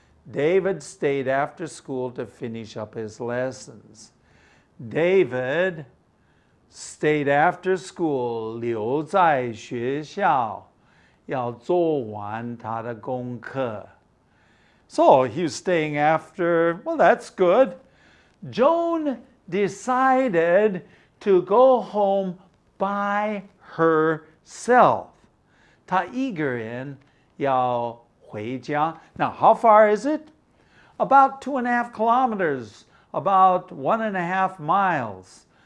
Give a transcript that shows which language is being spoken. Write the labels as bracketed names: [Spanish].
[English] David stayed after school to finish up his lessons. David stayed after school, [Chinese] 留在学校，要做完他的功课. [English] So he was staying after, well, that's good. Joan decided to go home by herself. [Chinese] 她一个人要回家. [English] Now, how far is it? About 2.5 kilometers, about 1.5 miles.